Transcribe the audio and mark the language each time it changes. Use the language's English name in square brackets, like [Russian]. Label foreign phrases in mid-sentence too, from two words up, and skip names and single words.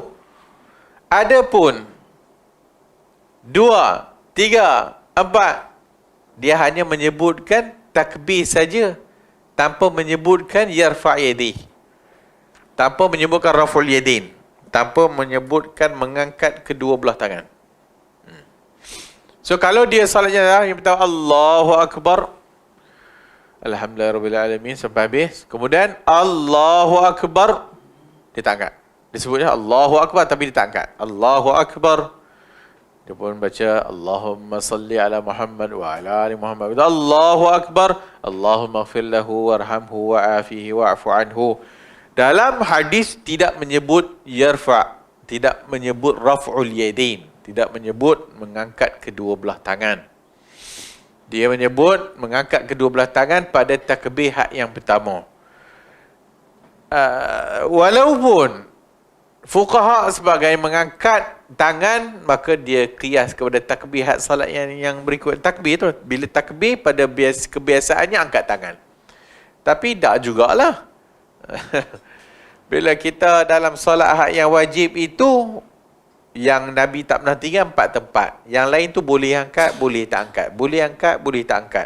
[Malay] Adapun 2, 3, 4, dia hanya menyebutkan takbir saja tanpa menyebutkan [Arabic] يرفع يديه, [Malay] tanpa menyebutkan [Arabic] رفع اليدين, [Malay] tanpa menyebutkan mengangkat kedua belah tangan. So kalau dia salat jenazah yang pertama [Arabic] الله أكبر, [Malay] Alhamdulillahirrabbilalamin sampai habis, kemudian [Arabic] الله أكبر, [Malay] dia tak angkat. Disebutnya [Arabic] الله أكبر [Malay] tapi dia tak angkat. [Arabic] الله أكبر, [Malay] dia pun baca [Arabic] اللهم صل على محمد وعلى آل محمد. الله أكبر، اللهم اغفر له وارحمه وعافه واعف عنه. [Malay] Dalam hadis tidak menyebut yarfa', tidak menyebut [Arabic] رفع اليدين, [Malay] tidak menyebut mengangkat kedua belah tangan. Dia menyebut mengangkat kedua belah tangan pada takbir yang pertama. Walaupun fuqaha sebagai mengangkat tangan, maka dia qiyas kepada takbir salat yang berikut. Takbir tu, bila takbir pada kebiasaannya angkat tangan. Tapi tak jugalah. Bila kita dalam solat yang wajib itu, yang Nabi tak pernah tinggal 4 tempat. Yang lain tu boleh angkat, boleh tak angkat. Boleh angkat, boleh tak angkat.